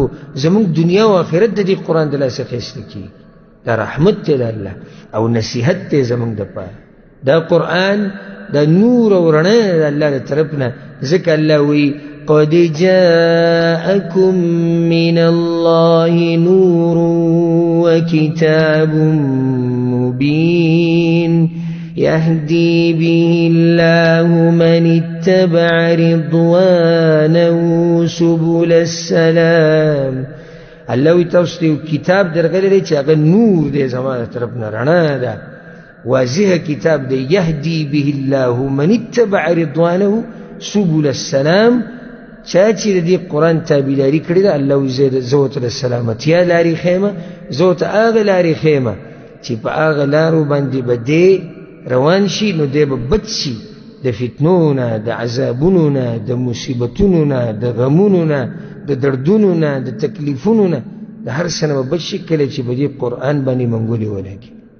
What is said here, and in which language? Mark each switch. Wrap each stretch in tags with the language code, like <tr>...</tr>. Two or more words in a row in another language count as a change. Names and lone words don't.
<ps>زموږ دنیا او آخرت د دې قرآن د لاسه اخیسته کېږي. دا رحمت دی د الله او نصیحت دی زموږ دپاره. دا قرآن دا نور او رڼا د الله د طرف نه. ځکه الله وایي</ps> <ar>قد جاءكم من الله نور وكتاب مبين يهدي به الله من اتبع رضوانه سبل السلام.</ar> <ps>الله وی تاسو ته کتاب درغلی دی چې هغه نور دی زما د طرف نه رڼا ده، واضح کتاب دی.</ps> <ar>یهدی به الله من اتبع رضوانه سبل السلام.</ar> <ps>چا چې د دې قرآن تابعداري کړې ده الله وی زه ورته د سلامتیا لارې ښیمه، زه ورته هغه لارې ښیمه چې په هغه لارو باندې به دی روان شي نو دی به بچ شي د فتنو نه، د عذابونو نه، د مصیبتونو نه، د غمونو نه، د دردونو نه، د تکلیفونو نه، د هر څه نه به بچ شي کله چې په دې قرآن باندې منګولې ولګي.</ps>